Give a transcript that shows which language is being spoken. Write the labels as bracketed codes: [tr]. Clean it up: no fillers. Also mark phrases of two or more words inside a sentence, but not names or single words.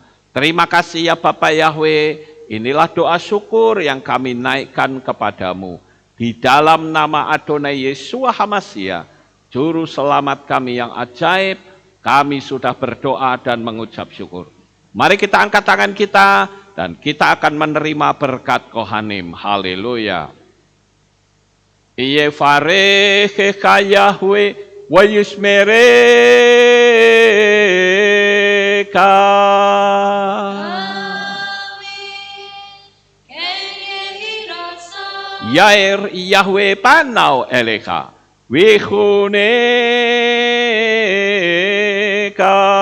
[id] Terima kasih ya Bapak Yahweh, inilah doa syukur yang kami naikkan kepadamu. Di dalam nama Adonai Yeshua HaMashiach, Juru Selamat kami yang ajaib, kami sudah berdoa dan mengucap syukur. Mari kita angkat tangan kita, dan kita akan menerima berkat Kohanim. Haleluya. [he] יברכך יהוה וישמרך. יאר יהוה פניו אליך ויחנך.